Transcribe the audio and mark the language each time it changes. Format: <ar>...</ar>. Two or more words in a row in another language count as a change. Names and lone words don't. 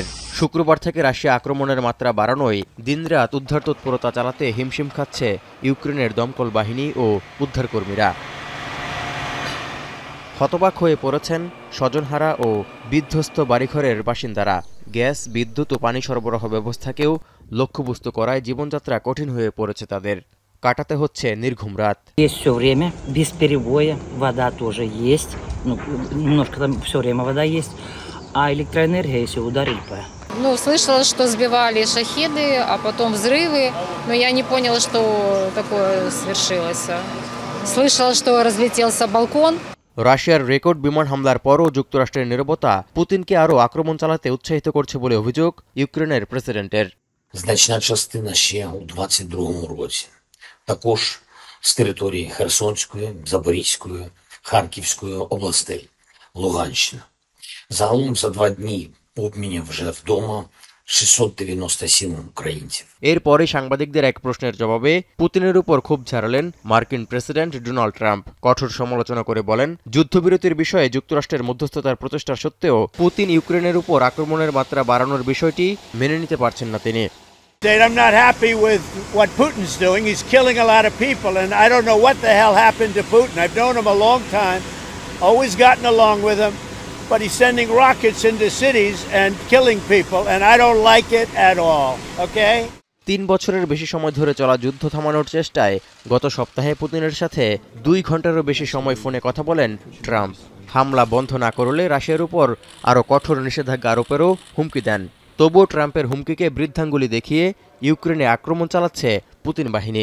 <bn>শুক্রবার থেকে রাশিয়া আক্রমণের মাত্রা বাড়ানোয় দিনরাত উদ্ধার তৎপরতা চালাতে হিমশিম খাচ্ছে ইউক্রেনের দমকল বাহিনী ও উদ্ধারকর্মীরা। হতবাক হয়ে পড়েছেন স্বজনহারা ও বিধ্বস্ত বাড়িঘরের বাসিন্দারা। গ্যাস, বিদ্যুৎ ও পানি সরবরাহ ব্যবস্থাকেও লক্ষ্যবস্তু করায় জীবনযাত্রা কঠিন হয়ে পড়েছে তাদের। কাটাতে হচ্ছে নির্ঘুম রাত।</bn> <ru>Слышала, что сбивали шахеды, а потом взрывы, но я не поняла, что такое свершилось. Слышала, что разлетелся балкон.</ru> <bn>রাশিয়ার রেকর্ড বিমান হামলার পরও যুক্তরাষ্ট্রের নীরবতা পুতিনকে আরও আক্রমণ চালাতে উৎসাহিত করছে বলে অভিযোগ ইউক্রেনের প্রেসিডেন্টের।</bn> <uk>Значна частина ще у 22-му році. Також з території Херсонської, Запорізької, Харківської областей, Луганщина. Загалом за 2 дні обмінів вже вдома 697 українців.</uk> <bn>এরপরে সাংবাদিকদের এক প্রশ্নের জবাবে পুতিনের উপর ক্ষোভ ঝাড়লেন মার্কিন প্রেসিডেন্ট ডোনাল্ড ট্রাম্প। কঠোর সমালোচনা করে বলেন, যুদ্ধবিরতির বিষয়ে যুক্তরাষ্ট্রের মধ্যস্থতার প্রচেষ্টা সত্ত্বেও পুতিন ইউক্রেনের উপর আক্রমণের মাত্রা বাড়ানোর বিষয়টি মেনে নিতে পারছেন না তিনি।</bn> <en>I'm not happy with what Putin's doing. He's killing a lot of people, and I don't know what the hell happened to Putin. I've known him a long time, always gotten along with him, but he's sending rockets into cities and killing people, and I don't like it at all, okay?</en> <bn>৩ বছরের বেশি সময় ধরে চলা যুদ্ধ থামানোর চেষ্টায় গত সপ্তাহে পুতিনের সাথে 2 ঘন্টারও বেশি সময় ফোনে কথা বলেন ট্রাম্প। হামলা বন্ধ না করলে রাশিয়ার উপর আরও কঠোর নিষেধাজ্ঞা আরোপেরও হুমকি দেন। তবুও ট্রাম্পের হুমকিকে বৃদ্ধাঙ্গুলি দেখিয়ে ইউক্রেনে আক্রমণ চালাচ্ছে পুতিন বাহিনী।</bn>